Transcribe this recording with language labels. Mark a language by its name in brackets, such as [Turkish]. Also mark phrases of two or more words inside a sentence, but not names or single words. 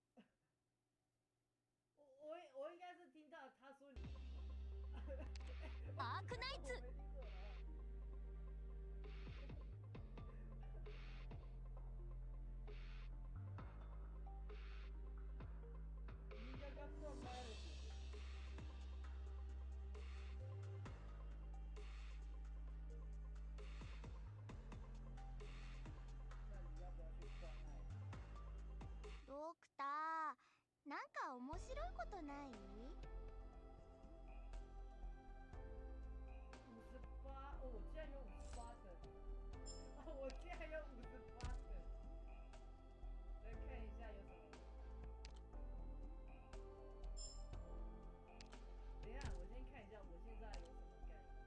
[Chinese] 我应该是听到他说你。 [Japanese] アークナイツ。 [Chinese] 你刚刚断麦了。 [Japanese] ドクター、なんか面白いことない？58 [Chinese] 哦，我竟然有58分，哦，我竟然有58分，来看一下有什么。等一下，我先看一下我现在有什么改。